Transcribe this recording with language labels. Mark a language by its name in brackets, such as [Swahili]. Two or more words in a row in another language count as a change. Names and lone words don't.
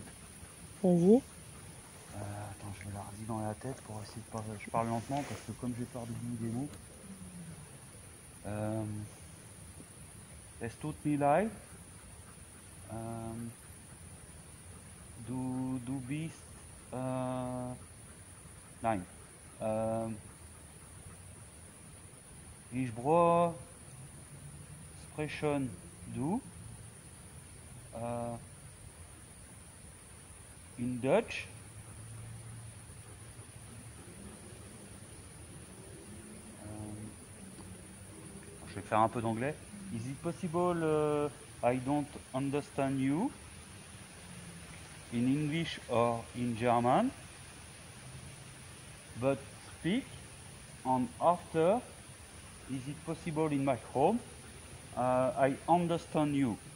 [French] Vas-y. Attends, je me la redis dans la tête pour essayer de parler. Je parle lentement parce que comme j'ai peur d'oublier des mots. [German] Es tut mir leid. Du bist. Nein. Ich brauche sprechen du. [English] In Dutch. [French] Je vais faire un peu d'anglais. [English] Is it possible I don't understand you in English or in German, but speak, and after, is it possible in my home? I understand you.